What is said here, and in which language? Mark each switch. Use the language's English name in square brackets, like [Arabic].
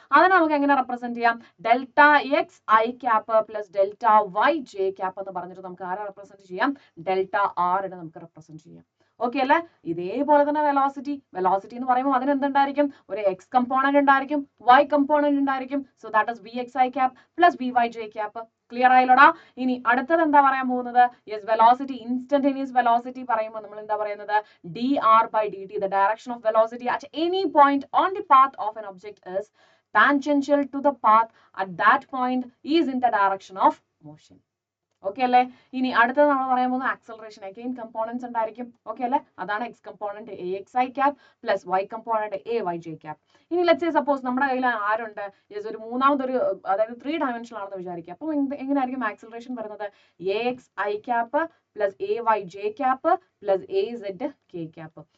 [Malayalam] അതിനെ നമുക്ക് എങ്ങനെ റെപ്രസെന്റ് ചെയ്യാം, delta X I cap plus delta Y J cap എന്ന് പറഞ്ഞിട്ട് നമുക്ക് ആരെ റെപ്രസെന്റ് ചെയ്യാം, ഡെൽറ്റ ആറിനെ നമുക്ക് റെപ്രസെന്റ് ചെയ്യാം. ഓക്കെ അല്ലേ? ഇതേപോലെ തന്നെ വെലോസിറ്റി എന്ന് പറയുമ്പോൾ അതിന് എന്തുണ്ടായിരിക്കും? ഒരു എക്സ് കമ്പോണന്റ് ഉണ്ടായിരിക്കും, വൈ കമ്പോണന്റ് ഉണ്ടായിരിക്കും. [English] So that is V X I cap plus V Y J cap. [Malayalam] Clear ആയില്ലോടാ? ഇനി അടുത്തത് എന്താ പറയാൻ പോകുന്നത്? യെസ്, വെലോസിറ്റി, ഇൻസ്റ്റന്റേനിയസ് വെലോസിറ്റി പറയുമ്പോൾ നമ്മൾ എന്താ പറയുന്നത്? [English] dr/dt, the direction of velocity at any point on the path of an object is tangential to the path at that point is in the direction of motion. [Malayalam] Okay അല്ലേ? ഇനി അടുത്തത് നമ്മൾ പറയാൻ പോകുന്നത് ആക്സലറേഷൻ. അഗെയിൻ കമ്പോണൻസ് ഉണ്ടായിരിക്കും. Okay അല്ലേ? [English] അതാണ് X component A X I cap plus Y component A Y J cap. [Malayalam] ഇനി [English] let's say suppose [Malayalam] നമ്മുടെ കയ്യിൽ ആരുണ്ട്? യെസ്, ഒരു മൂന്നാമതൊരു, അതായത് 3 ഡയമെൻഷനൽ ആണെന്ന് വിചാരിക്കുക. അപ്പോൾ എങ്ങനെയായിരിക്കും ആക്സലറേഷൻ വരുന്നത്? [English] A X I cap plus A Y J cap plus A zed K cap.